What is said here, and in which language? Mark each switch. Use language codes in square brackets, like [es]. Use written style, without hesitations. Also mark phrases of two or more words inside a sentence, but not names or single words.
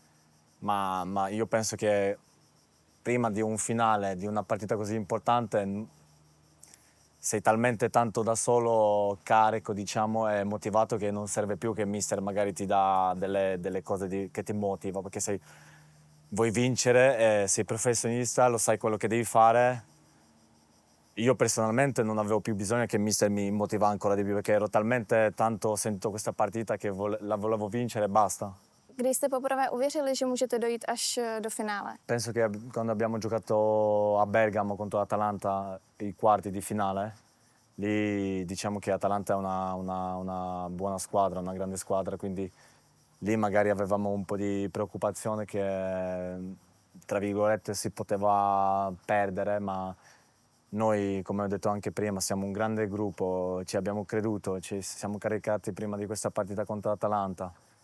[it] Ma io penso che prima di un finale, di una partita così importante, sei talmente tanto da solo carico, diciamo, e motivato che non serve più che il mister magari ti dà delle cose che ti motiva, perché vuoi vincere, sei professionista, lo sai quello che devi fare. Io personalmente non avevo più bisogno che il mister mi motiva ancora di più, perché ero talmente tanto sentito questa partita che la volevo vincere e basta. [cs] Kdy jste poprvé uvěřili, že můžete dojít až do finále? [it] Penso che quando abbiamo giocato a Bergamo contro l'Atalanta i quarti di finale, lì diciamo che Atalanta è una buona squadra, una grande squadra, quindi lì magari avevamo un po' di preoccupazione che, tra virgolette, si poteva perdere, ma noi, come ho detto anche prima, siamo un grande gruppo, ci abbiamo creduto, ci siamo caricati prima di questa partita contro l'Atalanta.